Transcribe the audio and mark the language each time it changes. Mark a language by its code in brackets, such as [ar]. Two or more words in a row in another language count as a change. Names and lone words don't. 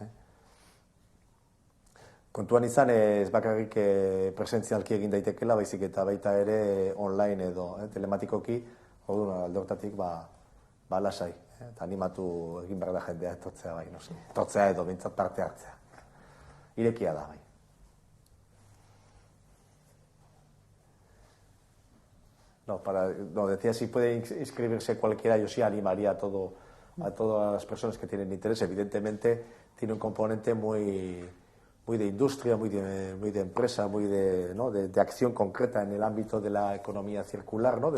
[eu] Kontuan izan ez bakarrik presentzialki egin daitekela, baizik eta baita ere online edo telematikoki, orduan alde hortatik lasai, eta animatu egin behar da jendea etortzea bai, nosi. Etortzea edo bintzat parte hartzea. Irekia da bai. [es] No, decía si puede inscribirse cualquiera, yo sí animaría a todas las personas que tienen interés. Evidentemente tiene un componente muy de industria, muy de empresa, muy de acción concreta en el ámbito de la economía circular, ¿no?